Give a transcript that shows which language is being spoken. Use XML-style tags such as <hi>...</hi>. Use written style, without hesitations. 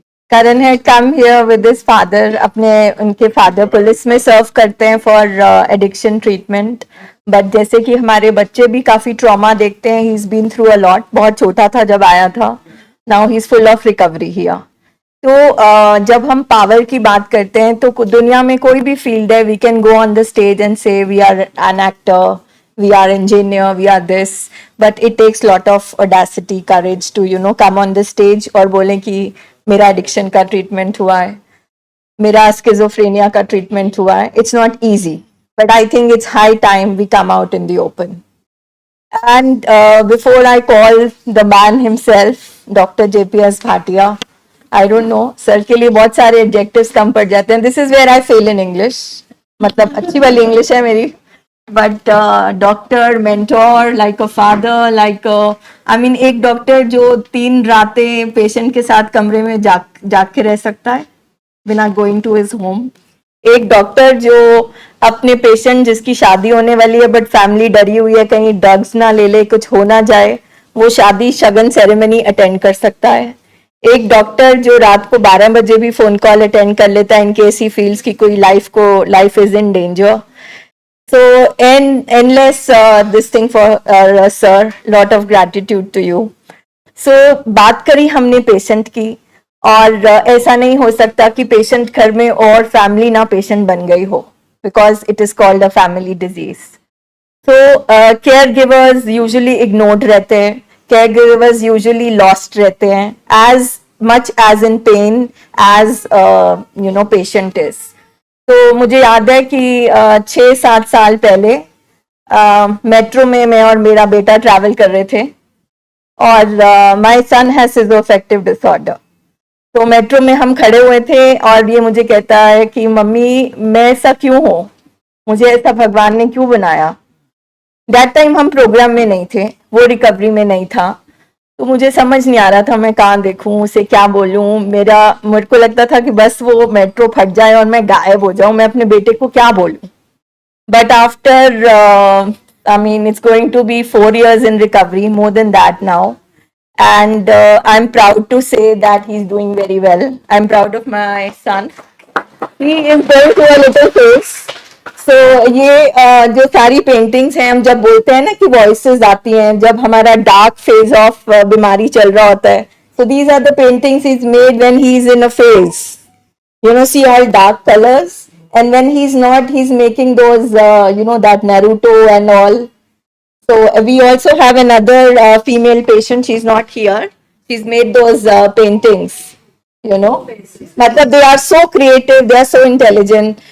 <en>Karan had come here with his father.</en> <hi>अपने उनके father police में serve करते हैं</hi> <en>for addiction treatment.</en> <hi>But जैसे कि हमारे बच्चे भी काफी trauma देखते हैं.</hi> <en>He's been through a lot.</en> <hi>बहुत छोटा था जब आया था.</hi> <en>Now he's full of recovery here.</en> <hi>तो जब हम पावर की बात करते हैं तो दुनिया में कोई भी फील्ड है,</hi> <en>we can go on the stage and say we are an actor, we are engineer, we are this, but it takes lot of audacity, courage to come on the stage</en> <hi>और बोलें कि मेरा addiction का treatment हुआ है, मेरा schizophrenia का treatment हुआ है.</hi> <en>It's not easy, but I think it's high time we come out in the open. And before I call the man himself, Dr.</en> <hi>JPS Bhatia,</hi> <en>I don't know,</en> <hi>sir के लिए बहुत सारे adjectives कम पड़ जाते हैं.</hi> <en>This is where I fail in English.</en> <hi>मतलब अच्छी वाली English है मेरी.</hi> <en>But doctor, mentor, like a father, like I mean</en> <hi>एक डॉक्टर जो 3 रातें पेशेंट के साथ कमरे में जाग के रह सकता है बिना</hi> <en>Going to his home.</en> <hi>एक डॉक्टर जो अपने पेशेंट जिसकी शादी होने वाली है बट फैमिली डरी हुई है कहीं ड्रग्स ना ले ले, कुछ हो ना जाए, वो शादी शगन सेरेमनी अटेंड कर सकता है. एक डॉक्टर जो रात को 12 बजे भी फोन कॉल अटेंड कर लेता है</hi> <en>in case he feels</en> <hi>कि कोई</hi> <en>Life is in danger. So endless this thing for sir, lot of gratitude to you.</en> <hi>So बात करी हमने पेशेंट की, और ऐसा नहीं हो सकता कि पेशेंट घर में और फैमिली ना पेशेंट बन गई हो,</hi> <en>because it is called a family disease. So care givers usually ignored रहते हैं, care givers usually lost रहते हैं, as much as in pain as patient is.</en> <hi>तो मुझे याद है कि 6-7 साल पहले मेट्रो में मैं और मेरा बेटा ट्रैवल कर रहे थे, और</hi> <en>My son has schizoaffective disorder.</en> <hi>तो मेट्रो में हम खड़े हुए थे और ये मुझे कहता है कि मम्मी मैं ऐसा क्यों हूँ, मुझे ऐसा भगवान ने क्यों बनाया.</hi> <en>that time</en> <hi>हम प्रोग्राम में नहीं थे, वो रिकवरी में नहीं था, तो मुझे समझ नहीं आ रहा था मैं कहाँ देखूं, उसे क्या बोलूं. मेरे को लगता था कि बस वो मेट्रो फट जाए और मैं गायब हो जाऊं, मैं अपने बेटे को क्या बोलूं.</hi> <en>But after I mean it's going to be 4 years in recovery, more than that now, and I'm proud to say that he's doing very well. I'm proud of my son. He is going through a little phase.</en> <hi>So ये जो सारी paintings हैं, हम जब बोलते हैं ना कि वॉइसेस आती हैं जब हमारा डार्क फेज ऑफ बीमारी चल रहा होता है,</hi> <en>so these are the paintings he's made when he's in a phase. See all dark colors, and when he's not, he's making those that Naruto and all. So we also have another female patient, she's not here, she's made those paintings. Matlab they are so creative, they are so intelligent.</en>